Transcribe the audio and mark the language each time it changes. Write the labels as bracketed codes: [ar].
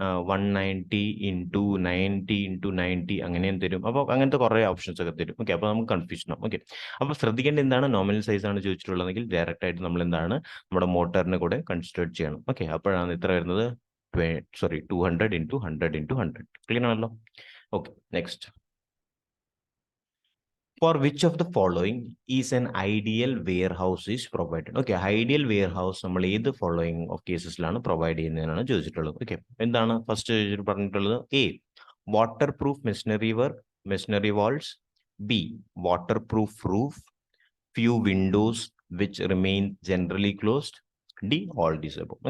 [ml] 190 into 90 into 90 അങ്ങനെയും തരും. അപ്പോൾ അങ്ങനത്തെ കുറേ ഓപ്ഷൻസ് ഒക്കെ തരും. ഓക്കെ, അപ്പോൾ നമുക്ക് കൺഫ്യൂഷൻ ആവും. ഓക്കെ, അപ്പോൾ ശ്രദ്ധിക്കേണ്ട എന്താണ്? നോമിനൽ സൈസ് ആണ് ചോദിച്ചിട്ടുള്ളതെങ്കിൽ ഡയറക്റ്റ് ആയിട്ട് നമ്മൾ എന്താണ്? നമ്മുടെ മോട്ടറിനെ കൂടെ കൺസിഡർ ചെയ്യണം. ഓക്കെ, അപ്പോഴാണ് ഇത്ര വരുന്നത് 200 into 100 into 100. ക്ലിയർ ആണല്ലോ? Okay, next. [en] For which of the following is an ideal warehouse is provided? [ml] Okay, ideal warehouse നമ്മൾ ഏത് following of casesലാണ് പ്രൊവൈഡ് ചെയ്യുന്നതിനാണ് ചോദിച്ചിട്ടുള്ളത്. [en] okay, [ml] എന്താണ് ഫസ്റ്റ് പറഞ്ഞിട്ടുള്ളത്? [en] A waterproof machinery walls, B waterproof roof, few windows which remain generally closed, D all these above.